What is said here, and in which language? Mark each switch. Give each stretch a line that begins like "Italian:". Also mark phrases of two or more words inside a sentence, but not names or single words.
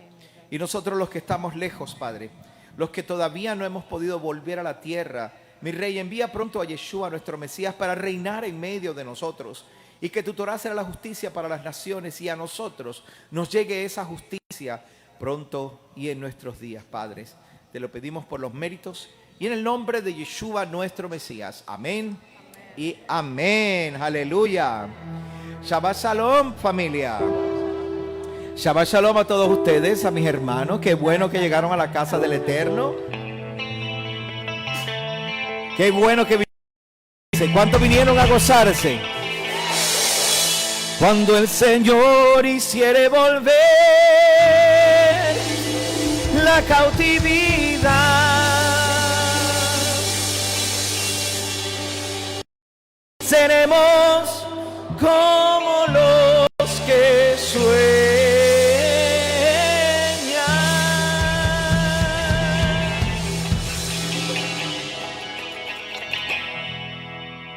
Spanish: Y nosotros, los que estamos lejos, Padre, los que todavía no hemos podido volver a la tierra, mi Rey, envía pronto a Yeshua, nuestro Mesías, para reinar en medio de nosotros, y que tu Torah será la justicia para las naciones, y a nosotros nos llegue esa justicia pronto y en nuestros días, Padres. Te lo pedimos por los méritos y en el nombre de Yeshua, nuestro Mesías. Amén y amén. Aleluya.
Hebrew: שבת שלום, familia. שבת שלום
Spanish: a todos ustedes, a mis hermanos. Qué bueno que llegaron a la casa del Eterno. Qué bueno que vinieron. ¿Cuántos vinieron a gozarse? Cuando el Señor hiciere volver la cautividad, seremos como los que sueñan.